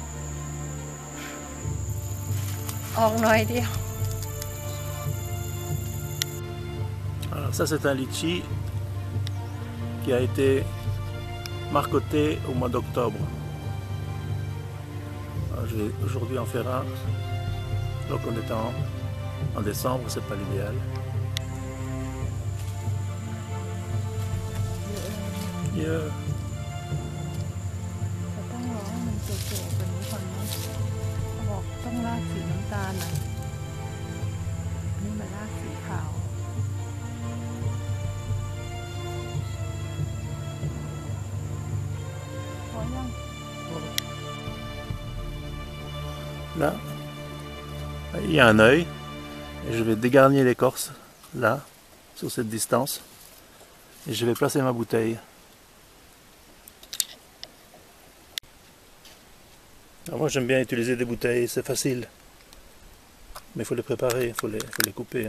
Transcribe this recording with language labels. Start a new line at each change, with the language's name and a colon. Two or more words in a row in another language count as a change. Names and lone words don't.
Thai: ออกหน่อยเดียว
French: Alors ça c'est un litchi qui a été marcoté au mois d'octobre. Je vais aujourd'hui en faire un. Donc on est en décembre, c'est pas l'idéal.
English: Yeah.
Thai: ต้องรอให้มันเจ๋ๆกว่านี้ก่อนนะเขาบอกต้องรากสีน้ำตาลนะนี่มันรากสีขาวพอยัง
French: Là, il y a un œil et je vais dégarnir l'écorce là, sur cette distance, et je vais placer ma bouteille. Alors moi j'aime bien utiliser des bouteilles, c'est facile, mais il faut les préparer, il faut les couper.